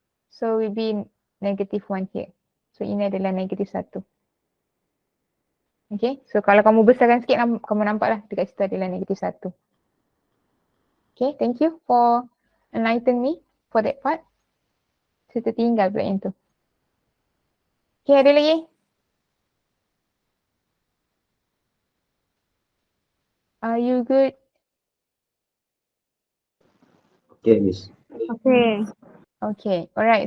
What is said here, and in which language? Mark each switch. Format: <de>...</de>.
<en>So will be negative 1 here. So</en> <ms>ini adalah</ms> <en>negative 1. Okay.</en> <ms>So kalau kamu besarkan sikit, kamu nampak lah dekat situ adalah negative 1.</ms> <en>Okay. Thank you for enlighten me for that part.</en> <ms>Saya tertinggal pula yang tu. Okay, ada lagi?</ms> <en>Are you good? Okay, Miss. Okay. Okay, alright.</en>